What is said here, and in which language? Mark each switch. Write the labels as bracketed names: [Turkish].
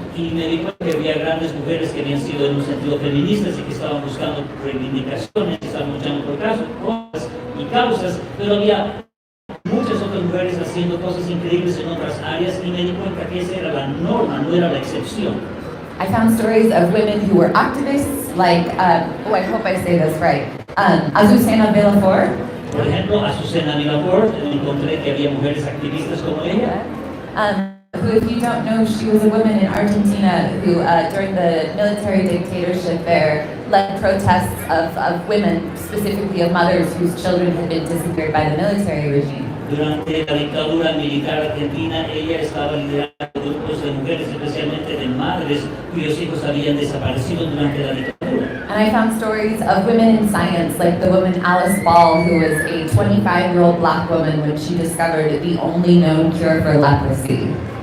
[Spanish] Y me di cuenta que había grandes mujeres que habían sido en un sentido feministas y que estaban buscando reivindicaciones, que estaban luchando por cosas y causas, pero había muchas otras mujeres haciendo cosas increíbles en otras áreas y me di cuenta que esa era la norma, no era la excepción. [English] I found stories of women who were activists, like, I hope I say this right, Azucena Villafort. [Spanish] Por ejemplo, Azucena Villafort, encontré que había mujeres activistas como ella. [English] Who, if you don't know, she was a woman in Argentina who, during the military dictatorship there, led protests of women, specifically of mothers whose children had been disappeared by the military regime. [Spanish] Durante la dictadura militar argentina, ella estaba liderando grupos de mujeres, especialmente de madres cuyos hijos habían desaparecido durante la dictadura. [English] And I found stories of women in science, like the woman Alice Ball, who was a 25-year-old black woman when she discovered the only known cure for leprosy.